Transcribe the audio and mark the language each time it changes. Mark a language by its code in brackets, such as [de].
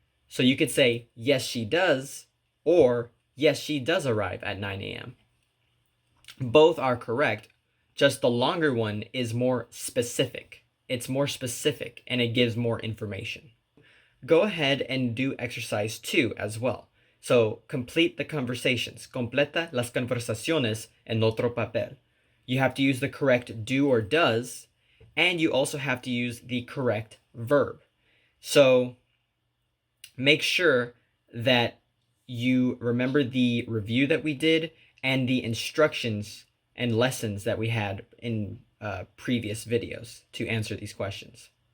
[en] So you could say, yes, she does, or yes, she does arrive at 9 a.m. Both are correct, just the longer one is more specific. It's more specific and it gives more information. Go ahead and do exercise 2 as well. So complete the conversations. [es] Completa las conversaciones en otro papel. [en] You have to use the correct do or does, and you also have to use the correct verb. So make sure that you remember the review that we did and the instructions and lessons that we had in previous videos to answer these questions.